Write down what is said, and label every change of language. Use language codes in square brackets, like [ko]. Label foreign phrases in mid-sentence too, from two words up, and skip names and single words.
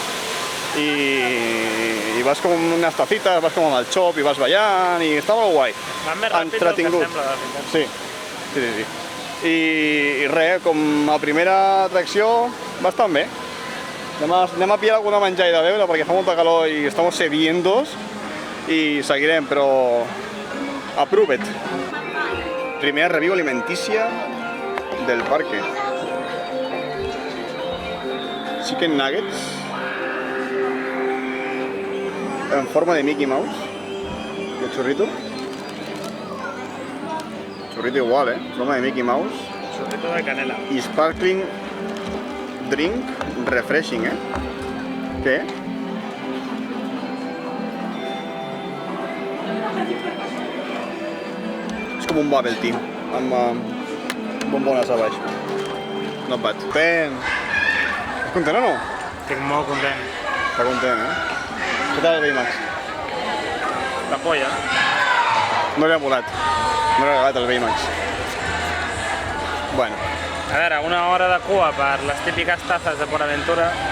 [ca] I vas com amb unes tacites, vas com amb el xop i vas ballant i està molt guai. Va més ràpid del que sembla, de veritat. Sí. I res, com a primera atracció, bastant bé. Anem a pillar alguna menjar i de beure perquè fa molta calor i [es] estamos sedientos [ca] i seguirem, però [en] approve it. [ca] Primera review alimentícia del parque. [en] Chicken nuggets [es] en forma de Mickey Mouse y el churrito. Churrito igual, en forma de Mickey Mouse. Churrito de canela. [en] Y sparkling drink refreshing, [es] ¿Qué? [ca] És com un [en] bubble tea, [ca] amb bombones a baix. [en] Not bad. [ca] Ben! Estàs content o no? Estic molt content. Està content, Què tal el Baymax? La polla. No li ha volat. No li ha agradat el Baymax. Bueno. A veure, una hora de cua per les típiques tazes de Port Aventura.